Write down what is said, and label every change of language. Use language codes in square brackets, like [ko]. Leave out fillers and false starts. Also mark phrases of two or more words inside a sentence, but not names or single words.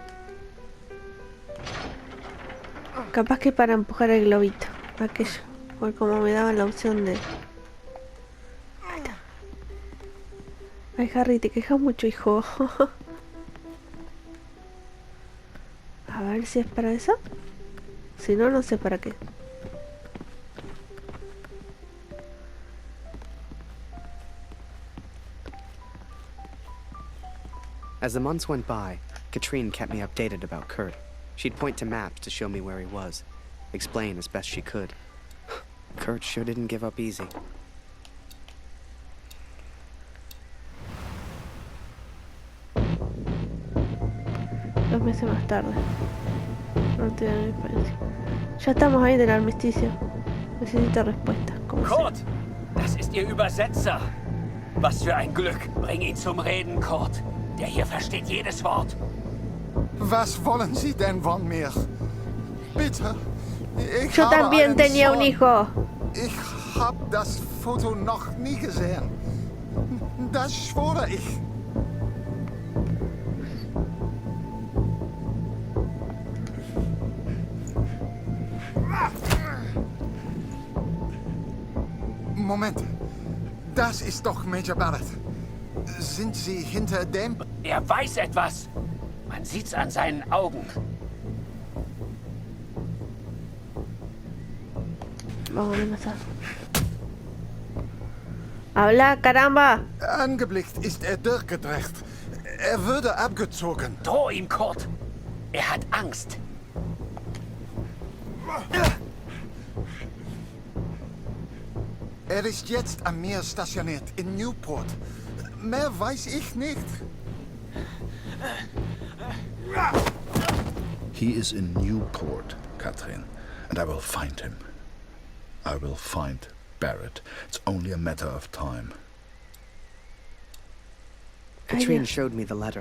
[es] Capaz que es para empujar el globito. Aquello. Porque como me daban la opción de... Ahí está. Ay, Harry, te quejas mucho, hijo. A ver si es para eso. Si no, no sé para qué. [en] As the months went by, Katrine kept me updated about Kurt. She'd point to maps to show me where he was, explain as best she could. Kurt sure didn't give up easy. [es] Dos meses más tarde. No tiene diferencia. Ya estamos ahí del armisticio. Necesito respuesta. [de] Kurt! Das ist Ihr Übersetzer! Was für ein Glück! Bring ihn zum Reden, Kurt! Der hier versteht jedes Wort! Was wollen Sie denn von mir? Bitte! [es] Yo también tenía un hijo. [de] Ich habe das Foto noch nie gesehen. Das schwöre ich. Moment. Das ist doch Major Barrett. Sind Sie hinter dem? Er weiß etwas. Man sieht's an seinen Augen. [es] Vamos a empezar. Habla, caramba! [de] Angeblickt ist er durchgedreht. Er würde abgezogen. Droh ihm, Kurt. Er hat Angst. Er ist jetzt am Meer stationiert, in Newport. Mehr weiß ich nicht. [en] He is in Newport, Catherine, and I will find him. I will find Barrett. It's only a matter of time. Katrine showed me the letter.